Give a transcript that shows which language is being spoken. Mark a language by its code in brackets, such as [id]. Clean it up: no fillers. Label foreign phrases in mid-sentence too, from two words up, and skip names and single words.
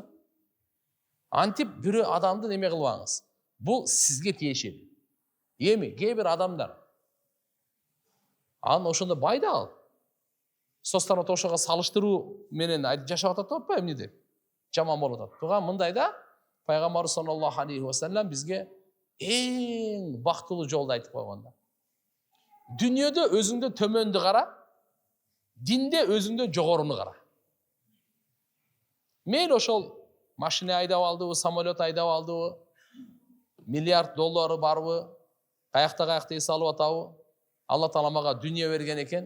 [ky] Антип бирөө адамды неме кылбаңыз. Бул сизге тиешелүү. Эми кээ бир адамдар аны ошондо байда ал. Соцтармакта ошого салыштыруу менен жашап атат деп атпайбы эмне деп? Жаман болуп атат. Туган мындайда Пайгамбарыбыз [ar] صلى الله عليه وسلم [ky] бизге эң бактылуу жолду айтып койгон. Дүйнөдө өзүңдө төмөндү кара, динде өзүңдө жогоруну кара. Мейли ошол машина айдап алдыбы, самолет айдап алдыбы, миллиард доллары барбы, каякта эс алып атабы, Алла Таала мага дүйнө берген экен.